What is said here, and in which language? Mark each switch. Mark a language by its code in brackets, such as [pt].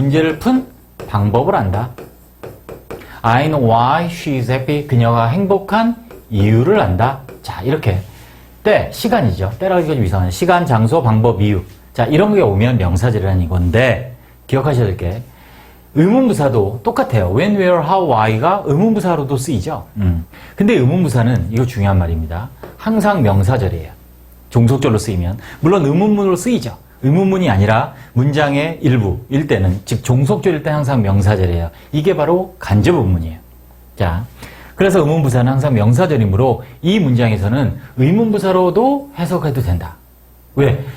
[ko] 문제를 푼 방법을 안다. [en] I know why she is happy. [ko] 그녀가 행복한 이유를 안다. 자, 이렇게. 때, 시간이죠. 때라고 하기가 좀 이상하네. 시간, 장소, 방법, 이유. 자, 이런 게 오면 명사절이라는 이건데, 기억하셔야 될 게, 의문부사도 똑같아요. When, where, how, why가 의문부사로도 쓰이죠. 근데 의문부사는, 이거 중요한 말입니다. 항상 명사절이에요. 종속절로 쓰이면. 물론 의문문으로 쓰이죠. 의문문이 아니라 문장의 일부일 때는, 즉 종속절일 때 항상 명사절이에요. 이게 바로 간접 의문이에요. 자, 그래서 의문부사는 항상 명사절이므로 이 문장에서는 의문부사로도 해석해도 된다. 왜?